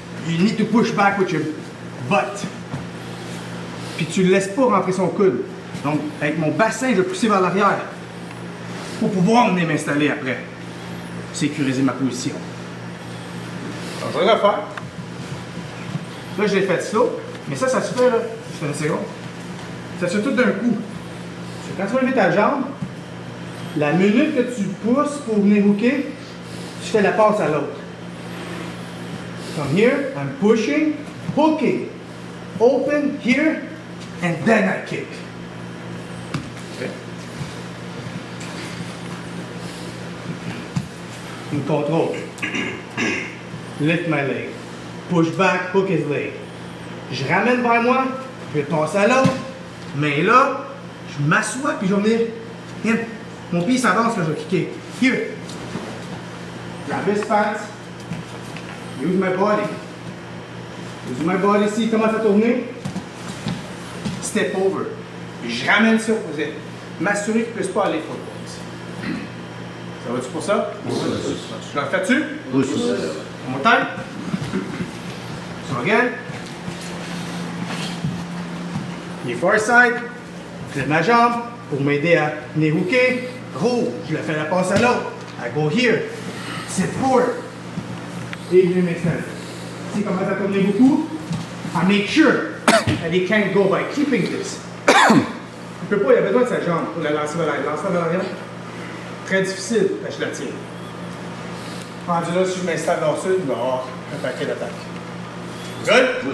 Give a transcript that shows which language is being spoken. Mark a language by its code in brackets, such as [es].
[en] you need to push back with your butt. [fr] Puis tu ne laisses pas rentrer son coude. Donc, avec mon bassin, je vais pousser vers l'arrière pour pouvoir venir m'installer après. Sécuriser ma position. Donc, je vais le refaire. Là, je l'ai fait slow, mais ça se fait, là, juste une seconde. Ça se fait tout d'un coup. Quand tu vas lever ta jambe, la minute que tu pousses pour venir hooker, tu fais la passe à l'autre. [en] From here, I'm pushing, hooking, open here, and then I kick. Okay. [fr] Une contrôle. [en] Lift my leg. Push back, hook his leg. [fr] Je ramène vers moi, je passe à l'autre, mais là, je m'assois puis je vais venir. Mon pied s'avance, là, je vais kicker. [en] Here. Grab his pants. Use my body. Use my body. [fr] S'il commence à tourner, [en] step over. [fr] Puis je ramène ça pour m'assurer qu'il ne puisse pas aller trop loin. Ça va-tu pour ça? Oui. Tu l'as fait-tu? Oui. [en] Mon time. So again. Les far side. [fr] Je lève ma jambe pour m'aider à venir hooker. Roule. Je le fais la passe à l'autre. [en] I go here. Sit forward. [fr] Et je m'installe. S'il commence à tourner beaucoup, [en] I make sure that he can't go by keeping this. [fr] Il peut pas, il a besoin de sa jambe pour la lancer vers l'arrière. Lancer vers l'arrière, très difficile, mais je la tiens. Rendu là, si je m'installe dans le sud, il va y avoir un paquet d'attaques. [en] Good?